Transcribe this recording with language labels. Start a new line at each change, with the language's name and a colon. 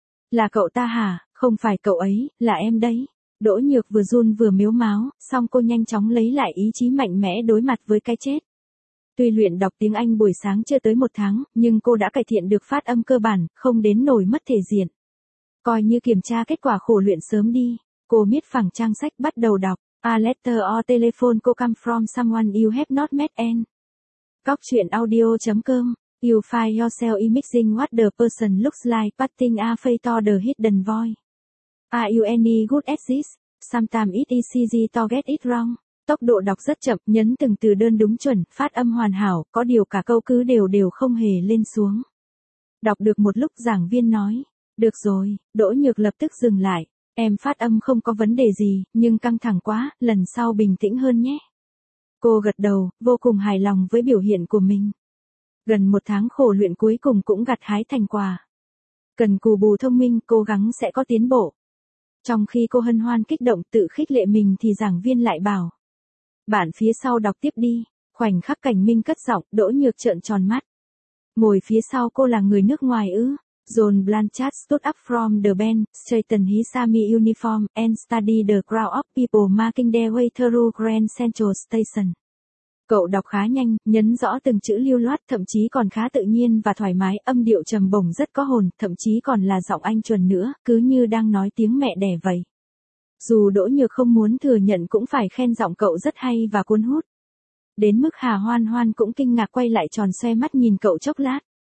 Vietnamese: Là cậu ta hả, không phải cậu ấy, là em đấy. Đỗ Nhược vừa run vừa mếu máo, xong cô nhanh chóng lấy lại ý chí mạnh mẽ đối mặt với cái chết. Tuy luyện đọc tiếng Anh buổi sáng chưa tới một tháng, nhưng cô đã cải thiện được phát âm cơ bản, không đến nỗi mất thể diện. Coi như kiểm tra kết quả khổ luyện sớm đi, cô miết phẳng trang sách bắt đầu đọc.
English: A letter or telephone co come from someone you have not met and.
Vietnamese: Góc chuyện
English: audio.com, you find yourself imagining what the person looks like putting a face to the hidden void. Are you any good at this? Sometimes it is easy to get it wrong.
Vietnamese: tốc độ đọc rất chậm, nhấn từng từ đơn đúng chuẩn, phát âm hoàn hảo, có điều cả câu cứ đều không hề lên xuống. Đọc được một lúc giảng viên nói, được rồi, Đỗ Nhược lập tức dừng lại, em phát âm không có vấn đề gì, nhưng căng thẳng quá, lần sau bình tĩnh hơn nhé. Cô gật đầu, vô cùng hài lòng với biểu hiện của mình. Gần một tháng khổ luyện cuối cùng cũng gặt hái thành quả. Cần cù bù thông minh, cố gắng sẽ có tiến bộ. Trong khi cô hân hoan kích động tự khích lệ mình thì giảng viên lại bảo. Bạn phía sau đọc tiếp đi, khoảnh khắc Cảnh Minh cất giọng, Đỗ Nhược trợn tròn mắt. Ngồi phía sau cô là người nước ngoài ư?
English: John Blanchard stood up from the bench, straightened his army uniform, and studied the crowd of people making their way through Grand Central Station.
Vietnamese: Cậu đọc khá nhanh, nhấn rõ từng chữ lưu loát, thậm chí còn khá tự nhiên và thoải mái, âm điệu trầm bổng rất có hồn, thậm chí còn là giọng Anh chuẩn nữa, cứ như đang nói tiếng mẹ đẻ vậy. Dù Đỗ Nhược không muốn thừa nhận cũng phải khen giọng cậu rất hay và cuốn hút. Đến mức Hà Hoan Hoan cũng kinh ngạc quay lại tròn xoe mắt nhìn cậu chốc lát.